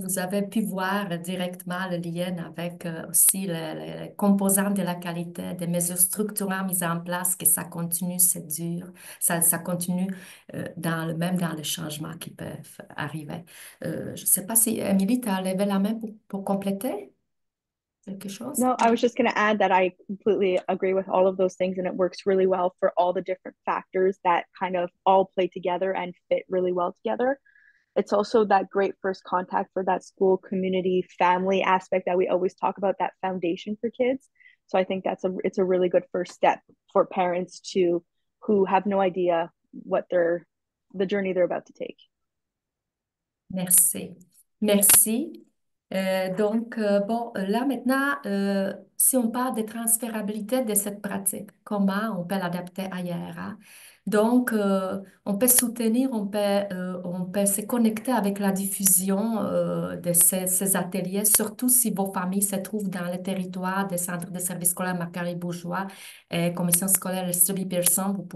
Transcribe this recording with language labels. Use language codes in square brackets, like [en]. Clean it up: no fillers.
[fr] Vous avez pu voir directement le lien avec aussi les composants de la qualité, des mesures structurelles mises en place, que ça continue, c'est dur, ça continue même dans les changements qui peuvent arriver. Je ne sais pas si, Émilie, tu as levé la main pour compléter quelque chose? [en] No, I was just going to add that I completely agree with all of those things, and it works really well for all the different factors that kind of all play together and fit really well together. It's also that great first contact for that school community family aspect that we always talk about, that foundation for kids. So I think it's a really good first step for parents to who have no idea what the journey they're about to take. [fr] Merci. Merci. Bon, là maintenant, si on parle de transférabilité de cette pratique, comment on peut l'adapter ailleurs, hein? Donc, on peut soutenir, on peut se connecter avec la diffusion de ces ateliers, surtout si vos familles se trouvent dans le territoire des centres de services scolaires Macquarie-Bourgeois et Commission scolaire Study Pearson.